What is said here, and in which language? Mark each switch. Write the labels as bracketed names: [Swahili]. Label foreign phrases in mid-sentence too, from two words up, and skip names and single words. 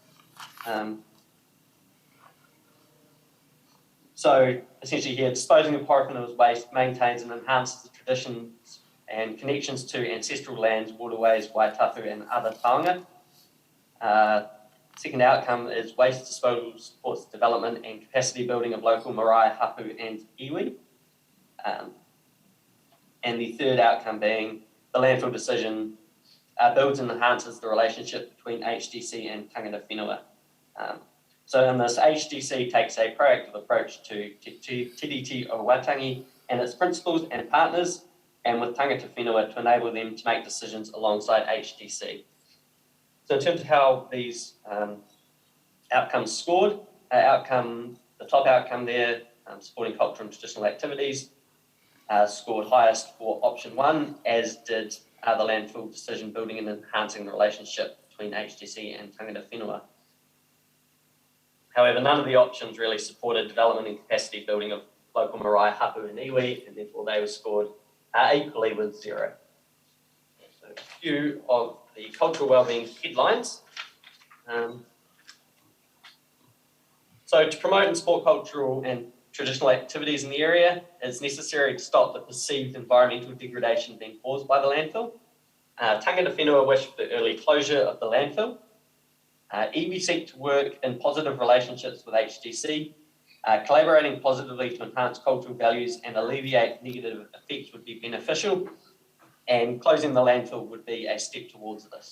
[English] So essentially here, disposing of Horowhenua's waste maintains and enhances the traditions and connections to ancestral lands, waterways, waitapu and other taonga. Second outcome is waste disposal supports development and capacity building of local [Māori] marae, hapu [English] and iwi. And the third outcome being the landfill decision builds and enhances the relationship between HDC and [Māori] tangata whenua. [English] So in this, HDC takes a proactive approach to TDT o Waitangi and its principals and partners, and with [Māori] tangata whenua [English] to enable them to make decisions alongside HDC. So in terms of how these outcomes scored, the top outcome there, supporting cultural and traditional activities, scored highest for option 1, as did the landfill decision building and enhancing the relationship between HDC and [Māori] tangata whenua. [English] However, none of the options really supported development and capacity building of local [Māori] marae, hapu [English] and iwi, and therefore they were scored equally with 0. So a few of the cultural wellbeing headlines. So to promote and support cultural and traditional activities in the area, it's necessary to stop the perceived environmental degradation being caused by the landfill. [Māori] Tangata whenua [English] wish for the early closure of the landfill. iwi seek to work in positive relationships with HDC. Collaborating positively to enhance cultural values and alleviate negative effects would be beneficial, and closing the landfill would be a step towards this.